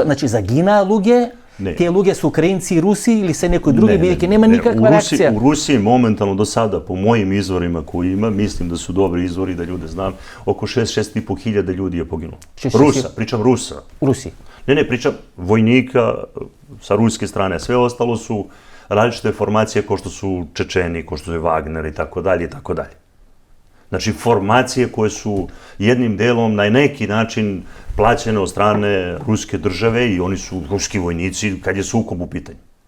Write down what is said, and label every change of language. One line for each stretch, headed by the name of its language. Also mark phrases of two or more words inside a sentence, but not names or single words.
Macedonian: Значи загинаа луѓе, тие луѓе се украинци и руси или се некои други, бидејќи нема никаква реакција.
Serbian: У Русија моментално до сада, по мојим изворима кои има, мислим да су добри извори, да луѓе знам, око 6-6,5 хиљада луѓе е погинуло. Руса, причам Руса. Руси. Не, причам војника sa ruske strane. Sve ostalo su različite formacije kao što su Čečeni, kao što je Wagner i tako dalje i tako dalje. Znači, formacije koje su jednim delom na neki način plaćene od strane ruske države i oni su ruski vojnici kad je sukob u pitanju.